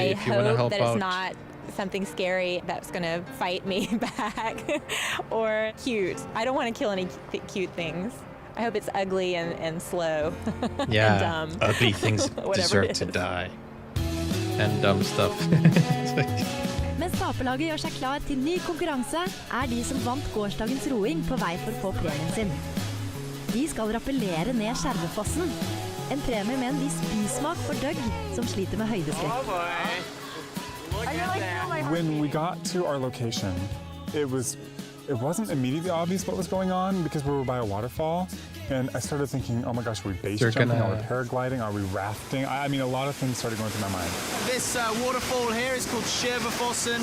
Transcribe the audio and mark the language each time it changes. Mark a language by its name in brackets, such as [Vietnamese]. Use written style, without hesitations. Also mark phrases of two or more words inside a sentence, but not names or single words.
[English] if you wanna hope help that out. it's not something scary that's gonna fight me back or cute. I don't want to kill any cute things. I hope it's ugly and slow Yeah, and dumb. ugly things Whatever deserve it to is. die. And dumb stuff. [Norwegian] Mens taperlaget gjør seg klar til ny konkurranse, er de som vant gårsdagens roing på vei for å få premien sin. De skal rappellere ned Skjervefossen. En premie med en viss bismak for Doug, som sliter med høydeskrekk. [English] When we got to our location, it wasn't immediately obvious what was going on because we were by a waterfall. And I started thinking, oh my gosh, are we base They're jumping? gonna- Are we paragliding? Are we rafting? I mean, a lot of things started going through my mind. This waterfall here is called Skjervefossen.